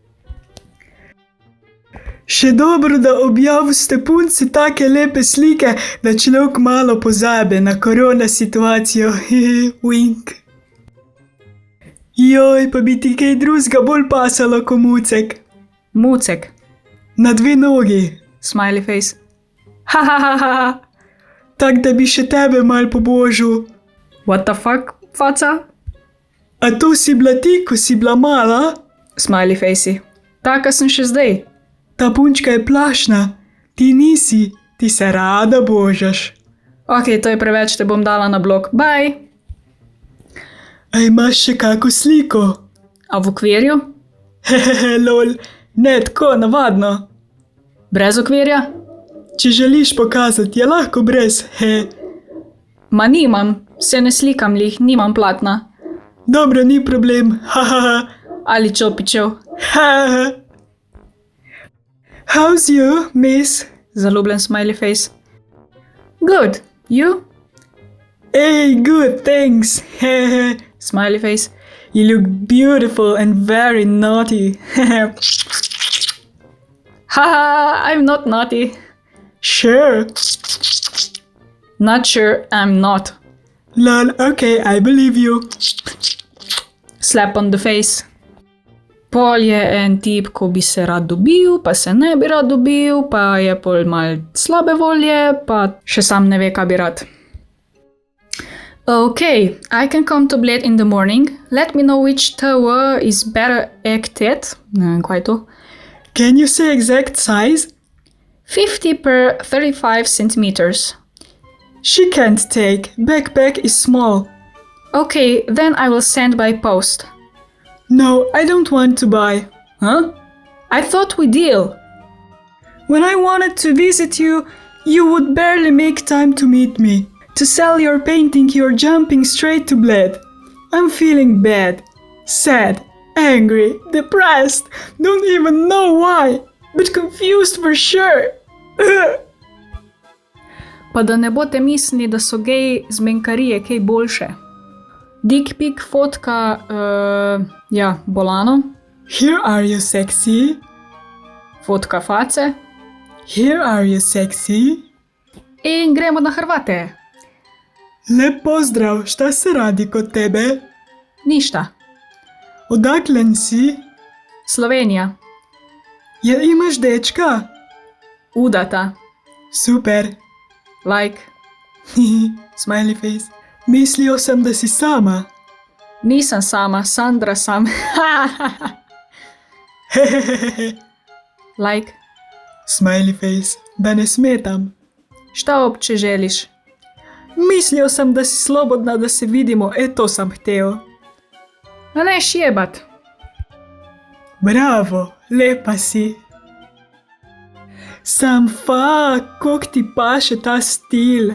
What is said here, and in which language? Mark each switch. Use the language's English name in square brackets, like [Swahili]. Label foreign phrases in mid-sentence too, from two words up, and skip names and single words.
[Slovenian] Še dobro, da objaviste punci take lepe slike, da človek malo pozabe na korona situacijo. Wink. Joj, pa bi ti kaj drugega bolj pasalo ko mucek. Mucek. Na 2 nogi. [English] Smiley face. Ha, ha, ha, ha. [Slovenian] Tak, da bi še tebe mal pobožil. [English] What the fuck, [Slovenian] faca? A to si bila ti, ko si bila mala? [English] Smiley face. [Slovenian] Taka sem še zdaj. Ta punčka je plašna. Ti nisi, ti se rada božaš. Ok, to je preveč, te bom dala na blok. Bye. A imaš še kako sliko? A v okvirju? Hehehe, lol. Ne, tako, navadno. Brez okvirja? Če želiš pokazati, je lahko brez, Ma nimam, se ne slikam lih, nimam platna. Dobro, ni problem, hahaha. Ali čopičev. [English] Haha. How's you, miss? [Slovenian] Zaljubljen [English] smiley face. Good, you? Hey, good, thanks. Hehe. Smiley face. You look beautiful and very naughty. Haha, I'm not naughty. Sure. Not sure, I'm not. Lol, okay, I believe you. Slap on the face. [Slovenian] Pol je en tip, ko bi se rad dobil, pa se ne bi rad dobil, pa je pol mal slabe volje, pa še sam ne ve, kaj bi rad. [English] Okay, I can come to Bled in the morning. Let me know which tower is better acted. [Slovenian] Ne vem, kaj je to. [English] Can you say exact size? 50 per 35 centimeters. She can't take. Backpack is small. Okay, then I will send by post. No, I don't want to buy. Huh? I thought we deal. When I wanted to visit you, you would barely make time to meet me. To sell your painting, you're jumping straight to Bled. I'm feeling bad, sad, angry, depressed, don't even know why, but confused for sure. [Slovenian] Pa da ne boste mislili, da so gej zmenkarije kaj boljše. [English] Dick pic [Slovenian] fotka, bolano. [English] Here are you sexy. [Slovenian] Fotka face. [English] Here are you sexy. [Slovenian] In gremo na Hrvate. Lep pozdrav, [Serbian] šta se radi kod tebe? Ništa. Odaklen si? Slovenija. Ja imaš dečka? Udata. Super. Like. [English] Smiley face. [Serbian] Mislio sem, da si sama. [Slovenian] Nisem sama, Sandra sam. Like. [English] Smiley face. [Serbian] Da ne smetam. Šta obče želiš? Mislio sem, da si slobodna, da se vidimo, to sem hteo. [Slovenian] A ne šjebat. Bravo, lepa si. Sam koliko ti paše ta stil.